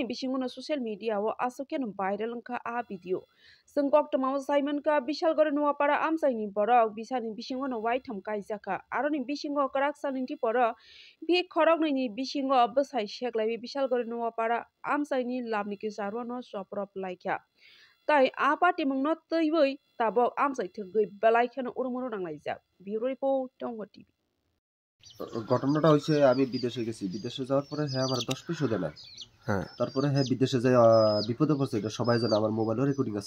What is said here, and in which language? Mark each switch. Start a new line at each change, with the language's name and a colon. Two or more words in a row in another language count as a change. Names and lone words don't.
Kok Borok: bisingo no social media o asoken viral angka a video sengkok tamaw simon ka bisalgar nuapara amsaini borok bisani bisingo no wai thamkai jaka aroni bisingo koraksani ti poro bi khorogni bisingo bsai sheklai bisalgar nuapara amsaini lamni ki sarwo no soprop laika তাই আপাটি মংনো তৈবই তাবক আমসাই থগৈ বেলাইখানো উরমুরো নাংলাইজাক
English: bureau report
Kok Borok: টঙ্গ টিভি।
Bangla: ঘটনাটা হয়েছে আমি বিদেশে গেছি, বিদেশে যাওয়ার পরে হ্যাঁ আমার 10 পয়সা দেয় না। হ্যাঁ তারপরে হ্যাঁ বিদেশে যাই বিপদে পড়ছে, এটা সবাই জানে, আমার মোবাইলেও রেকর্ডিং আছে।